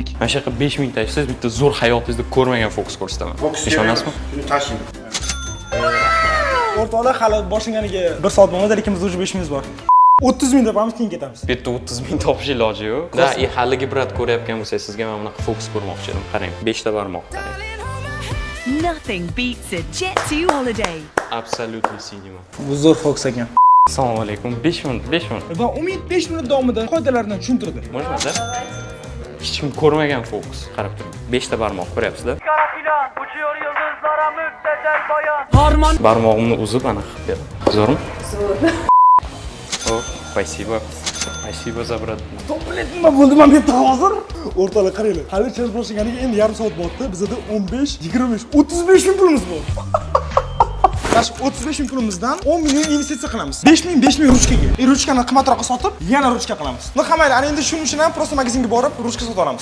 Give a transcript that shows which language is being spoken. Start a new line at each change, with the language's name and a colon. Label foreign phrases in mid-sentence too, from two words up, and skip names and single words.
Uzbek: Mana shu yoqqa 5000 tashsiz, bitta zo'r hayotingizda ko'rmagan fokus ko'rsataman. Ishonasizmi? Shuni tashing. O'rtoqlar, hali boshlanganiga 1 soat bo'lmadi, lekin bizda уже 5000 bor. 30 ming topamiz, keyin ketamiz. Bu yerda 30 ming topish iloji yo'q. Da, haligi brat ko'rayotgan bo'lsangiz, sizga men bunaqa fokus ko'rmoqchi edim. Qarang, 5 ta barmoq qarang.
English: Nothing beats a Jet2 holiday. Absolutely cinema.
Uzbek: Bu zo'r fokus ekan. Assalomu alaykum. 5 minut. Va Umid 5 minut davomida qoidalarni tushuntirdi. Можно, hech kim ko'rmagan fokus. Qarab turing. 5 ta barmoq ko'ryapsizlar? Barmog'imni uzib ana qilib berdim. Zo'rmi? Zo'r.
Russian: Oh, спасибо за брат.
Uzbek: Nima bo'ldi men bu yerda hozir? O'rtoqlar qaranglar. Hali chaz boshlaganiga endi yarim soat bo'ldi. Bizda 15, 25, 35 ming pulimiz bor. Mana 35 ming pulimizdan 10 million investitsiya qilamiz. 5 ming ruchkaga. Ruchkani qimmatroqqa sotib, yana ruchka qilamiz. Nima qamayli, ana endi shuning uchun ham prosta magazinga borib, ruchka sotib olamiz.